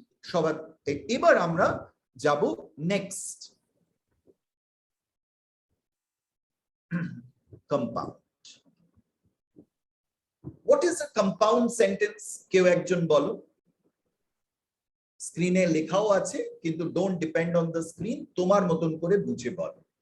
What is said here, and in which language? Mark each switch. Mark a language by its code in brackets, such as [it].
[bn] সবার এবার আমরা যাব next, compound. [en] What is a compound sentence? [bn] কেউ একজন বলো। স্ক্রিনে লেখাও আছে, কিন্তু [en] don't depend on the screen, [bn] তোমার মতন করে বুঝে বলো।